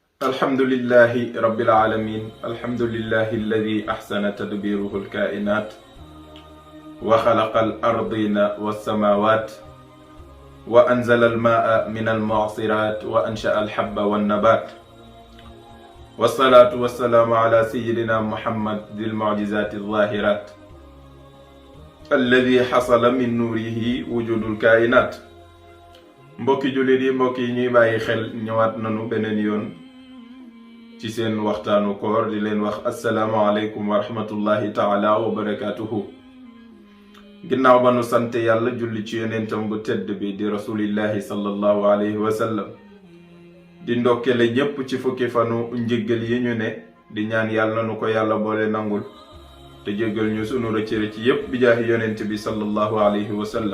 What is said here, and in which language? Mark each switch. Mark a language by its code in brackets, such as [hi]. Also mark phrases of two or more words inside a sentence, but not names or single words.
[ar] الحمد لله رب العالمين الحمد لله الذي أحسن تدبيره الكائنات وخلق الأرضين والسماوات وأنزل الماء من المعصرات وأنشأ الحب والنبات والصلاة والسلام على سيدنا محمد ذي المعجزات الظاهرات الذي حصل من نوره وجود الكائنات. [wo] mbokki jullit yi mbokk yi ñuy bàyyi xel ñëwaat nañu beneen yoon ci seen waxtaanu koor di leen wax [ar] السلام عليكم ورحمة الله تعالى وبركاته. [wo] ginnaaw ba nu sant yàlla julli ci yonentam bu tedd bi di [ar] رسول الله صلى الله عليه وسلم [wo] di ndokkele ñépp ci fukki fanu njéggal yi ñu ne di ñaan yàlla nu ko yàlla boole nangul te jéggal ñu sunu rëcc yépp bi jaahi yonent bi [ar] صلى الله عليه وسلم.